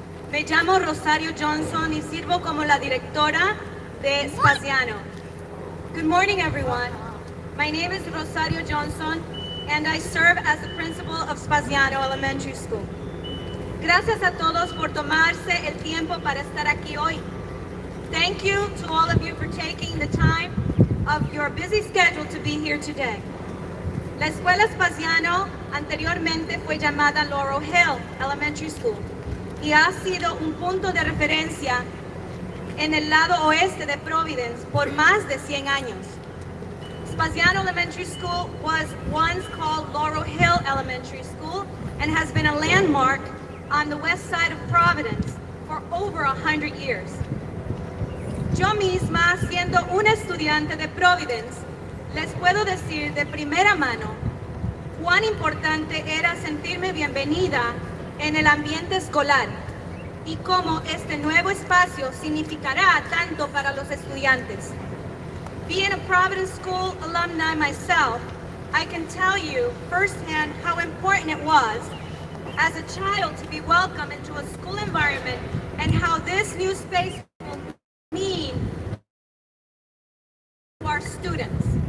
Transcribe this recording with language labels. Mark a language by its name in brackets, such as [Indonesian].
[Spanish] Me llamo Rosario Johnson y sirvo como la directora de Spaziano. [English] Good morning, everyone. My name is Rosario Johnson, and I serve as the principal of Spaziano Elementary School. [Spanish] Gracias a todos por tomarse el tiempo para estar aquí hoy. [English] Thank you to all of you for taking the time of your busy schedule to be here today. [Spanish] La escuela Spaziano anteriormente fue llamada Laurel Hill Elementary School y ha sido un punto de referencia en el lado oeste de Providence por más de 100 años. [English] Spasiano Elementary School was once called Laurel Hill Elementary School and has been a landmark on the west side of Providence for over 100 years. [Spanish] Yo misma, siendo una estudiante de Providence, les puedo decir de primera mano cuán importante era sentirme bienvenida en el ambiente escolar y cómo este nuevo espacio significará tanto para los estudiantes. [English] Being a Providence School alumni myself, I can tell you firsthand how important it was as a child to be welcomed into a school environment and how this new space will mean to our students.